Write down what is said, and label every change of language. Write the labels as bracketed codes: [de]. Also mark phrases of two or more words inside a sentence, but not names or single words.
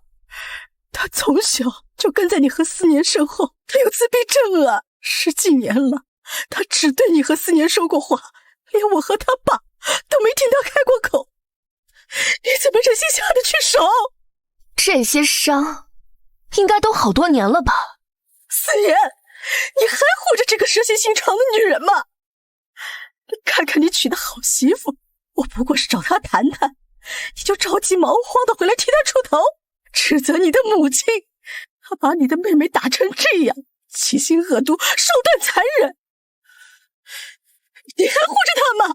[zh] 他從小就跟在你和思年身後，他有自閉症啊，10幾年了，他只對你和思年說過話，連我和他爸都沒聽他開過口。你怎麼忍心下得去手？這些傷應該都好多年了吧？思年，你還護着這個蛇蠍心腸的女人嗎？看看你娶的好媳婦，我不過是找她談談，你就着急忙慌的回來替她出頭，指責你的母親，她把你的妹妹打成這樣，其心惡毒，手段殘忍，你还護着她吗？